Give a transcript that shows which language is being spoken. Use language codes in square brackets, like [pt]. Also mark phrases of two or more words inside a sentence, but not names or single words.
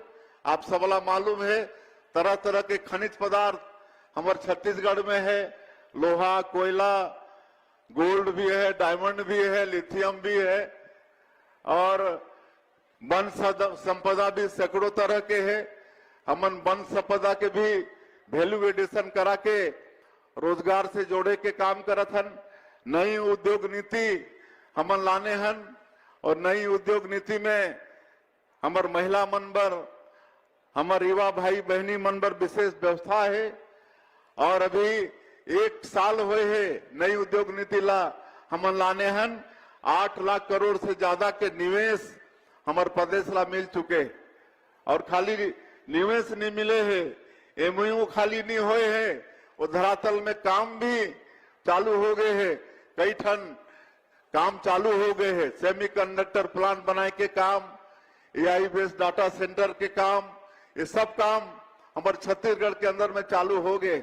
[hne] आप सबला मालूम है तरह तरह के खनिज पदार्थ हमारे छत्तीसगढ़ में है, लोहा, कोयला, गोल्ड भी है, डायमंड भी है, लिथियम भी है और वन संपदा भी सैकड़ों तरह के है। हमन वन संपदा के भी [en] value addition [hne] करा के रोजगार से जोड़े के काम करत हन। नई उद्योग नीति हमन लाने हन और नई उद्योग नीति में हमार महिला मन बर, हमार युवा भाई बहनी मन बर विशेष व्यवस्था है। और अभी 1 साल हुए है नई उद्योग नीति ला हमन लाने हन। 8 लाख करोड़ से ज्यादा के निवेश हमारे प्रदेश ला मिल चुके और खाली निवेश नहीं मिले है, एमओयू खाली नहीं हुए है, वो धरातल में काम भी चालू हो गए हैं। कई ठन काम चालू हो गए हैं, [en] semiconductor plant [hne] बनाए के काम, [en] AI based data center [hne] के काम, ये सब काम हमारे छत्तीसगढ़ के अंदर में चालू हो गए।